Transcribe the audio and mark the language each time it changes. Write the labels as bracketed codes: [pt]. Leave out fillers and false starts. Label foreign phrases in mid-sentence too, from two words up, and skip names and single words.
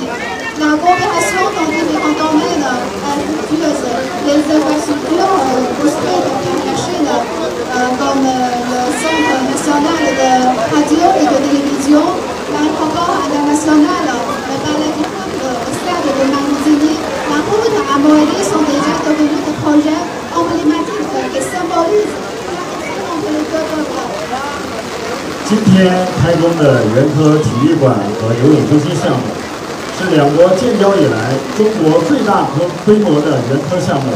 [fr] La coopération dans différents domaines fructueuses, les infrastructures construites par la Chine, comme le Centre national de radio et de télévision, l'aéroport international, le palais du peuple au stade de Marigny, la route à Moëli sont déjà devenus des projets emblématiques qui symbolisent la entre les deux peuples. [zh] 今天开工的援科体育馆和游泳中心项目，是两国建交以来中国最大规模的援科项目。